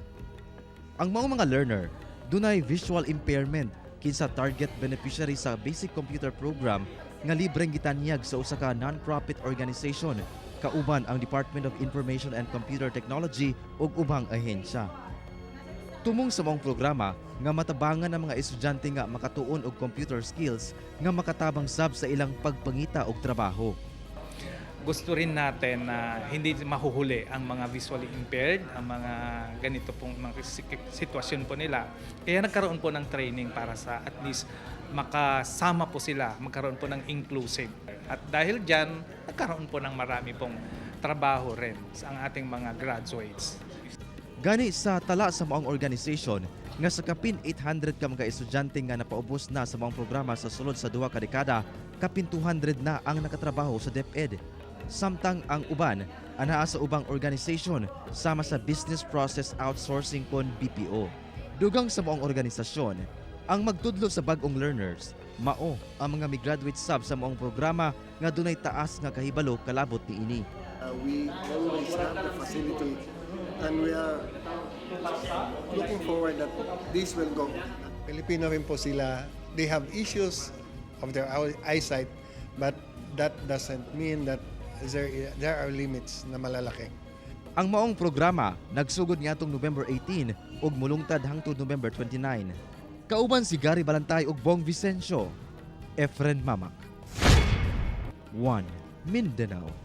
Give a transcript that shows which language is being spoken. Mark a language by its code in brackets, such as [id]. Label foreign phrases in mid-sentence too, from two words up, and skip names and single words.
[ceb] Ang mga learner dunay [en] visual impairment [ceb] kinsa [en] target beneficiary [ceb] sa [en] basic computer program [ceb] nga libreng gitanyag sa usa ka [en] non-profit organization [ceb] kauban ang Department of Information and Computer Technology ug ubang ahensya. Tumong sa maong programa nga matabangan ang mga estudyante nga makatuon og [en] computer skills [ceb] nga makatabang sab sa ilang pagpangita og trabaho. [tl] Gusto rin natin na hindi mahuhuli ang mga [en] visually impaired, [tl] ang mga ganito pong mga sitwasyon po nila. Kaya nagkaroon po ng training para sa [en] at least [tl] makasama po sila, magkaroon po ng inclusive. At dahil dyan, nagkaroon po ng marami pong trabaho rin sa ating mga graduates. [ceb] Gani sa tala sa maong organization nga sa kapin 800 ka mga estudyante nga napaubos na sa maong programa sa sulod sa 2 ka dekada, kapin 200 na ang nakatrabaho sa DepEd. Samtang ang uban anaa sa ubang organisasyon sama sa [en] business process outsourcing [ceb] kon BPO. Dugang sa maong organisasyon, ang magtudlo sa bag-ong learners, mao ang mga migraduate sab sa maong programa nga dunay taas nga kahibalo kalabot niini. [en] We always have the facility and we are looking forward that this will go. [tl] Filipino rin po sila. [en] They have issues of their eyesight, but that doesn't mean that there are limits [tl] na malalaki. [ceb] Ang maong programa nagsugod niadtong November 18 ug mulungtad hangtod November 29. Kauban si Gary Balantay ug Bong Vicencio. Efren Mamak. 1 Mindanao.